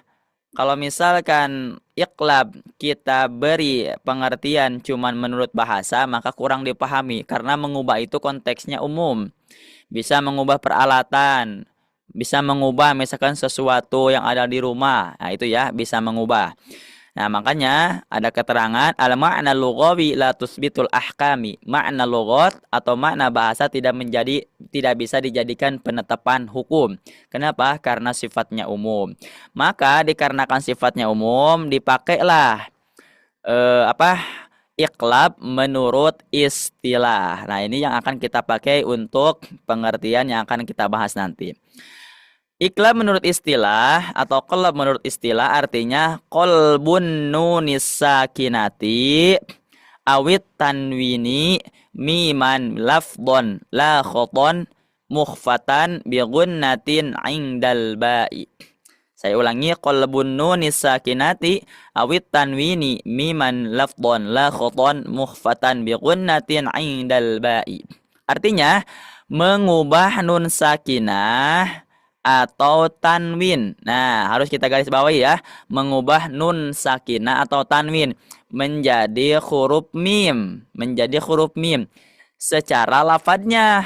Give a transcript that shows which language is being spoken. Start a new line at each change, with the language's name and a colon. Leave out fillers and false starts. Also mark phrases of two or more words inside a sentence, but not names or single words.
Indonesian: Kalau misalkan iqlab kita beri pengertian cuman menurut bahasa maka kurang dipahami karena mengubah itu konteksnya umum. Bisa mengubah peralatan, bisa mengubah misalkan sesuatu yang ada di rumah. Nah, itu ya bisa mengubah. Nah, makanya ada keterangan
Arabic: المعنى اللغوي لا يثبت الأحكام.
Indonesian: Makna lughat atau makna bahasa tidak bisa dijadikan penetapan hukum. Kenapa? Karena sifatnya umum. Maka dikarenakan sifatnya umum dipakailah iqlab menurut istilah. Nah, ini yang akan kita pakai untuk pengertian yang akan kita bahas nanti. Iqlab menurut istilah atau qalb menurut istilah artinya
Arabic: قلب النون الساكنة أو التنوين ميما لفظا لا خطا مخفاة بغنة عند الباء.
Indonesian: Saya ulangi,
Arabic: قلب النون الساكنة أو التنوين ميما لفظا لا خطا مخفاة بغنة عند الباء.
Indonesian: Artinya mengubah nun sakinah atau tanwin. Nah, harus kita garis bawahi ya. Mengubah nun sakinah atau tanwin menjadi huruf mim. Menjadi huruf mim. Secara lafadznya.